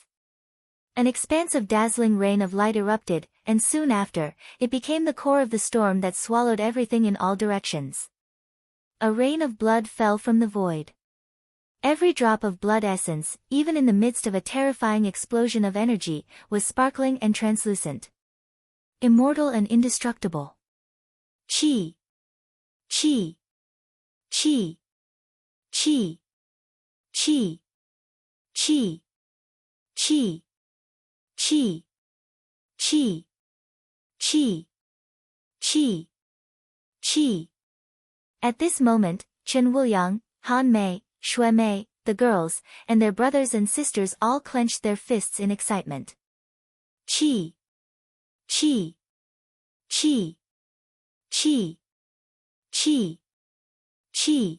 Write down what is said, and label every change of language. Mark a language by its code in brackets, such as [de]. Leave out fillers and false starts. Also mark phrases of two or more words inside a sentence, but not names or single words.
[en] An expanse of dazzling rain of light erupted, and soon after, it became the core of the storm that swallowed everything in all directions. A rain of blood fell from the void. Every drop of blood essence, even in the midst of a terrifying explosion of energy, was sparkling and translucent. Immortal and indestructible. Chi. Chi. Chi. Chi. Chi. Chi. Chi. Chi. Chi. Chi. Chi. Chi. At this moment, Chen Wuliang, Han Mei, Shui Mei, the girls, and their brothers and sisters all clenched their fists in excitement. Chi. Chi. Chi. Chi. Chi. Chi.